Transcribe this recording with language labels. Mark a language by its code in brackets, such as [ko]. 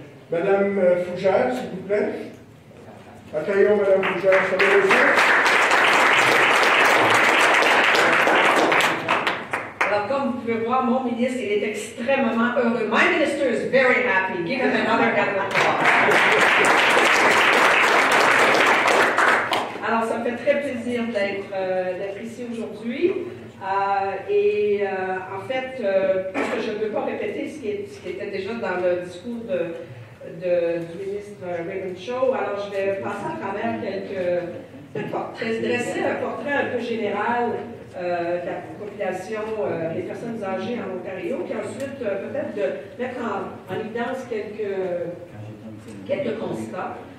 [fr] Madame Fougère, s'il vous plaît. Accueillons Madame Fougère, Alors, comme vous pouvez voir, mon ministre, il est extrêmement heureux. [en] My minister is very happy. Give him another round of applause. [fr] Alors, ça me fait très plaisir d'être ici aujourd'hui. En fait, parce que je ne peux pas répéter ce qui était déjà dans le discours du ministre Raymond Cho, alors je vais passer à travers quelques portraits, dresser un portrait un peu général de la population des personnes âgées en Ontario, puis ensuite peut-être de mettre en évidence quelques constats.